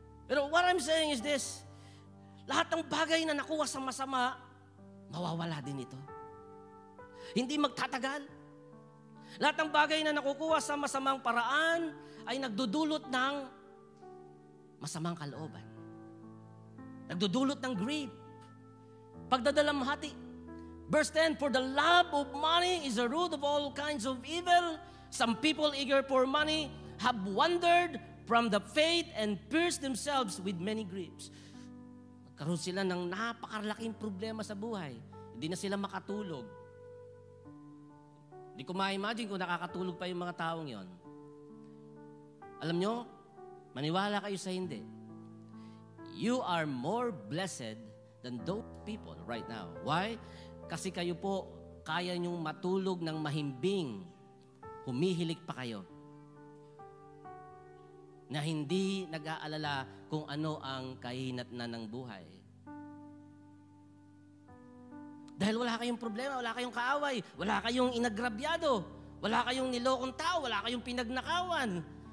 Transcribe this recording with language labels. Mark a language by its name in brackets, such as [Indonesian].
[Filipino] Pero [English] what I'm saying is this, [Filipino] lahat ng bagay na nakuha sa masama, mawawala din ito. Hindi magtatagal. Lahat ng bagay na nakukuha sa masamang paraan ay nagdudulot ng masamang kalooban. Nagdudulot ng grief. Pagdadalamhati. [English] Verse 10, for the love of money is the root of all kinds of evil. Some people eager for money have wandered from the faith and pierced themselves with many griefs. [Filipino] Nagkaroon sila ng napakalaking problema sa buhay. Hindi na sila makatulog. Hindi ko ma-imagine kung nakakatulog pa yung mga taong yon. Alam nyo, maniwala kayo sa hindi. [English] You are more blessed than those people right now. Why? [Filipino] Kasi kayo po, kaya nyong matulog ng mahimbing. Humihilik pa kayo. Na hindi nag-aalala kung ano ang kahinatnan ng buhay. Dahil wala kayong problema, wala kayong kaaway, wala kayong inagrabyado, wala kayong nilokong tao, wala kayong pinagnakawan.